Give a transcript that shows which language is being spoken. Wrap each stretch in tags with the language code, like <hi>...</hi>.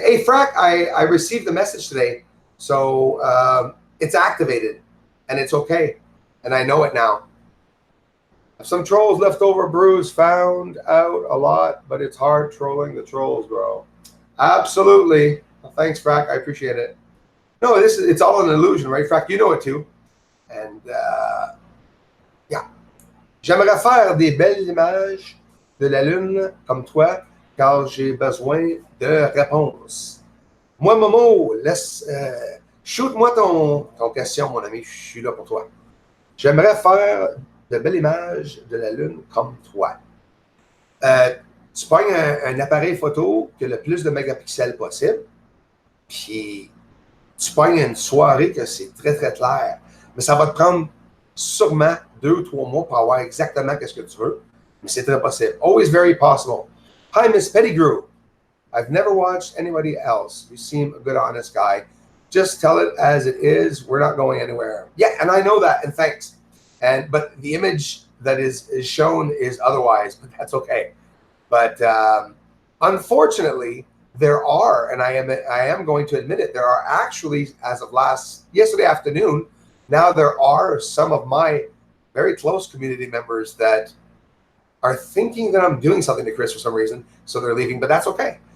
<en>Hey, Frack, I received the message today. So it's activated and it's okay. And I know it now. Some trolls left over, Bruce, found out a lot, but it's hard trolling the trolls, bro. Absolutely. Well, thanks, Frack. I appreciate it. No, it's all an illusion, right, Frack? You know it too. And yeah.</en> <fr>J'aimerais faire des belles images de la Lune comme toi, car j'ai besoin de réponses. Moi, Momo, shoot-moi ton question, mon ami. Je suis là pour toi. J'aimerais faire de belles images de la Lune comme toi. Tu pognes un appareil photo qui a le plus de mégapixels possible, puis tu pognes une soirée que c'est très, très clair. Mais ça va te prendre sûrement 2 ou 3 mois pour avoir exactement ce que tu veux. Mais c'est très possible.</fr> <en>Always very possible. Hi, Miss Pettigrew. I've never watched anybody else. You seem a good, honest guy. Just tell it as it is. We're not going anywhere. Yeah, and I know that, and thanks. But the image that is shown is otherwise, but that's okay. But unfortunately, there are, and I am going to admit it, there are actually, as of yesterday afternoon, now there are some of my very close community members that are thinking that I'm doing something to Chris for some reason, so they're leaving, but that's okay.</en>